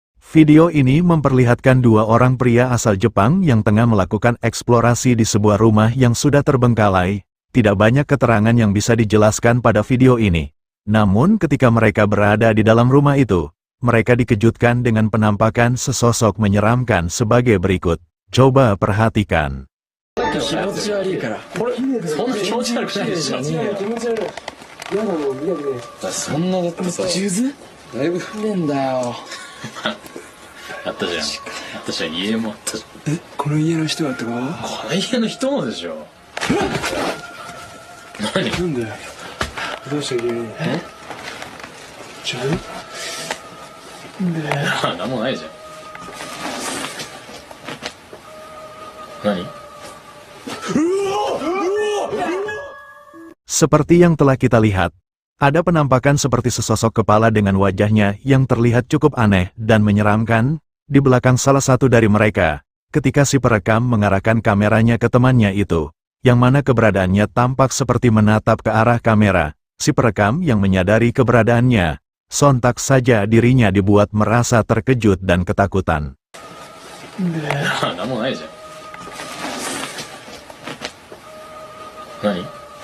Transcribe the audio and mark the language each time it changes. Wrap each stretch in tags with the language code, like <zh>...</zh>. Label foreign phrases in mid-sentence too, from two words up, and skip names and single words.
<id>Video ini memperlihatkan dua orang pria asal Jepang yang tengah melakukan eksplorasi di sebuah rumah yang sudah terbengkalai. Tidak banyak keterangan yang bisa dijelaskan pada video ini. Namun ketika mereka berada di dalam rumah itu, mereka dikejutkan dengan penampakan sesosok menyeramkan sebagai berikut. Coba perhatikan.</id> <ja>あったじゃん。私は家もあったじゃん。この家の人だってこと？この家の人もでしょ。何？なんだよ。どうして家に？自分？なんだよ。なんもないじゃん。何？</ja> <id>Seperti yang telah kita lihat, ada penampakan seperti sesosok kepala dengan wajahnya yang terlihat cukup aneh dan menyeramkan di belakang salah satu dari mereka, ketika si perekam mengarahkan kameranya ke temannya itu, yang mana keberadaannya tampak seperti menatap ke arah kamera. Si perekam yang menyadari keberadaannya, sontak saja dirinya dibuat merasa terkejut dan ketakutan.</id> <ja>なんもないじゃん。何？</ja>